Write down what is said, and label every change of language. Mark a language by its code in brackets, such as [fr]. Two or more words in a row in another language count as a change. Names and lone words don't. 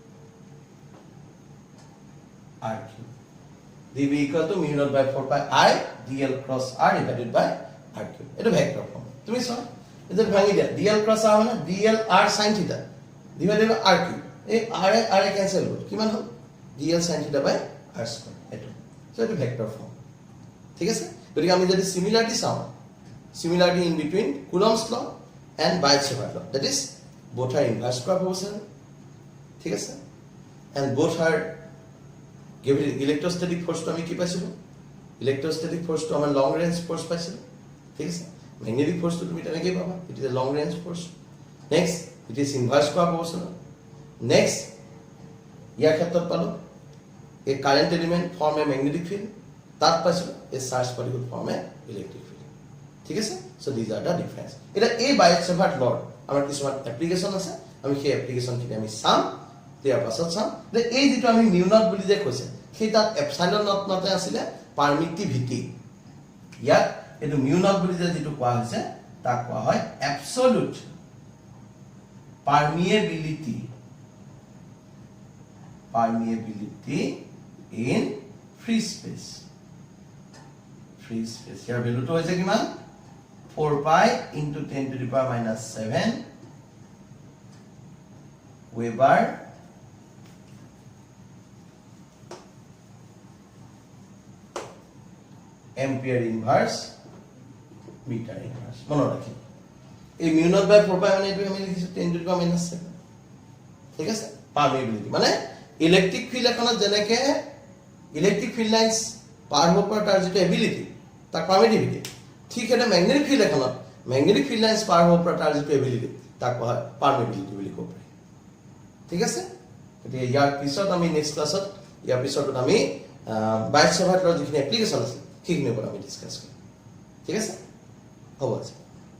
[en] dv equal to mu naught by 4 pi I dl cross r divided by r cube [as] এটা ভেক্টর ফর্ম তুমি সব এটা ভাঙি দিয়া [en] dl cross r মানে dl r sin theta divided by r cube [as] এই r ক্যান্সেল হল কিমান হল [en] dl sin theta by r square [as] এটা সো এটা [en] vector form [as] ঠিক আছে গতিকে আমি যদি সিমিলারিটি চাও [en] similarity in between Coulomb's law and Biot-Savart law that is both are inverse proportional [as] ঠিক আছে [en] and both are given electrostatic force to [as] আমি কি পাইছিলো [en] electrostatic force to [as] আমার লং রেঞ্জ ফোর্স পাইছিলো ঠিক আছে [en] magnetic force [as] তো তুমি তেনেকে পাবা [en] it is a long range force next it is inverse proportional next [as] ইয়াৰ ক্ষেত্ৰত পালো [en] a current element form a magnetic field [as] তাত পাইছিলো [en] a charge particle form a electric field [as] ঠিক আছে [en] so this are the difference [as] এটা এই Biot-Savart লর আমাৰ কিছুমান এপ্লিকেশন আছে আমি সেই এপ্লিকেশন খিনি আমি চাম ইয়াৰ পাছত চাম যে এই যেটো আমি [en] mu naught [as] বুলি যে কৈছে সেই তাত এপসাইলন naught নতে আছিল পারমিটিভিটি ইয়াত এটো [en] mu naught [as] বুলি যে যেটো কোৱা হৈছে তাক কোৱা হয় absolute [en] permeability in free space [as] ইয়াৰ ভ্যালুটো হৈছে কিমান [en] 4 pi into 10 to the power minus 7 Weber ampere inverse meter inverse [as] মনে রাখি এই mu [en] naught by 4 pi [as] মানে এটো আমি লিখিছো [en] 10 to the power minus 7 [as] ঠিক আছে পারমিবিলিটি মানে [en] electric field [as] এখনত যেনেকে [en] electric field lines [as] পার হ'ব পৰা তাৰ যেটো এবিলিটি তাৰ পারমিটিভিটি ঠিক এটা [en] magnetic field [as] এখনত [en] magnetic field lines [as] পার হ'ব পৰা তাৰ যেটো এবিলিটি তাক কোৱা হয় পারমিবিলিটি বুলি কোৱা হয় ঠিক আছে এতিয়া ইয়াৰ পিছত আমি নেক্সট ক্লাছত ইয়াৰ পিছত আমি Biot-Savart ৰ যিখিনি এপ্লিকেশন আছে সেইখিনি ওপৰত আমি ডিসকাস কৰিম ঠিক আছে হ'ব আছে